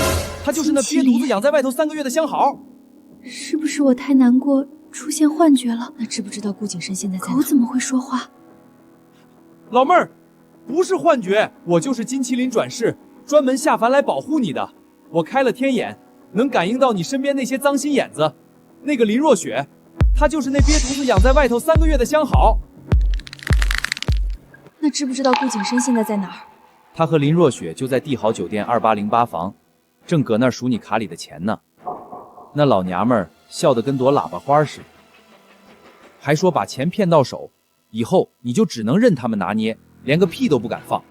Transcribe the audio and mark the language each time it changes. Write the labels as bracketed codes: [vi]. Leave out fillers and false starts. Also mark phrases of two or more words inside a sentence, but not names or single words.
[zh] 他就是那癟犢子養在外頭3個月的相好。是不是我太難過，出現幻覺了？那知不知道顧景深現在在哪？狗怎麼會說話？老妹兒，不是幻覺，我就是金麒麟轉世，專門下凡來保護你的。我開了天眼，能感應到你身邊那些髒心眼子。那個林若雪，她就是那癟犢子養在外頭3個月的相好。那知不知道顧景深現在在哪兒？他和林若雪就在帝豪酒店2808房，正搁那兒數你卡裡的錢呢。那老娘們兒笑得跟朵喇叭花似的，還說把錢騙到手，以後你就只能任他們拿捏，連個屁都不敢放。